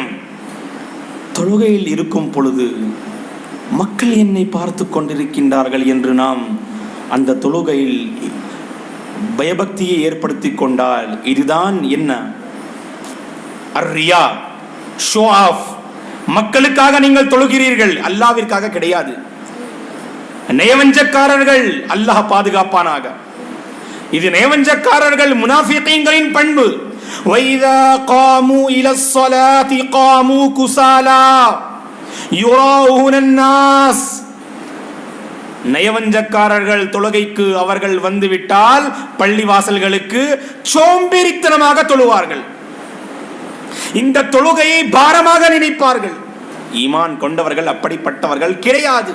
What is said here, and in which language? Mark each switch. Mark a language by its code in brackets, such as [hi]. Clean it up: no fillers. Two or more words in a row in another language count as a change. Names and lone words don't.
[ta] தொழுகையில் இருக்கும் பொழுது மக்கள் என்னை பார்த்து கொண்டிருக்கின்றார்கள் என்று நாம் அந்த தொழுகையில் பயபக்தியை ஏற்படுத்தி கொண்டால் இதுதான் என்ன? [en] அர்ரியா, show off. [ta] மக்களுக்காக நீங்கள் தொழுகிறீர்கள், அல்லாஹ்விற்காக கிடையாது. நயவஞ்சக்காரர்கள், அல்லாஹ் பாதுகாப்பானாக. இது நயவஞ்சக்காரர்கள், முனாஃபிகீன்களின் பண்பு. [ar] وَإِذَا قَامُوا إِلَى الصَّلَاةِ قَامُوا كُسَالَى يُرَاءُونَ النَّاسَ. [ta] நயவஞ்சக்காரர்கள் தொழுகைக்கு அவர்கள் வந்துவிட்டால் பள்ளிவாசல்களுக்கு சோம்பேறித்தனமாக தொழுவார்கள். இந்த தொழுகையை பாரமாக நினைப்பார்கள். ஈமான் கொண்டவர்கள் அப்படிப்பட்டவர்கள் கிடையாது.